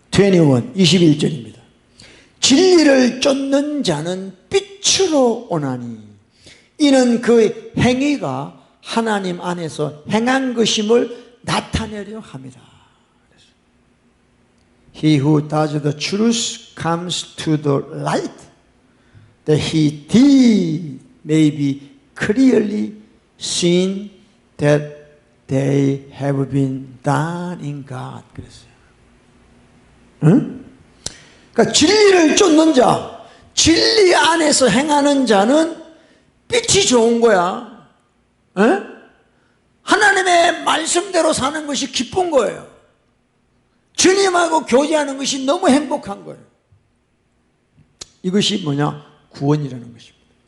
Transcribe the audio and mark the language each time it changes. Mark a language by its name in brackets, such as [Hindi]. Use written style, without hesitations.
[Korean] 21절입니다. 진리를 쫓는 자는 빛으로 오나니 이는 그 행위가 하나님 안에서 행한 것임을 나타내려 합니다. [English] He who does the truth comes to the light, that he did may be clearly seen that they have been done in God. [Korean] 그랬어요. 응? 그러니까 진리를 쫓는 자, 진리 안에서 행하는 자는 빛이 좋은 거야. 응? 하나님의 말씀대로 사는 것이 기쁜 거예요. 주님하고 교제하는 것이 너무 행복한 거예요. 이것이 뭐냐? 구원이라는 것입니다.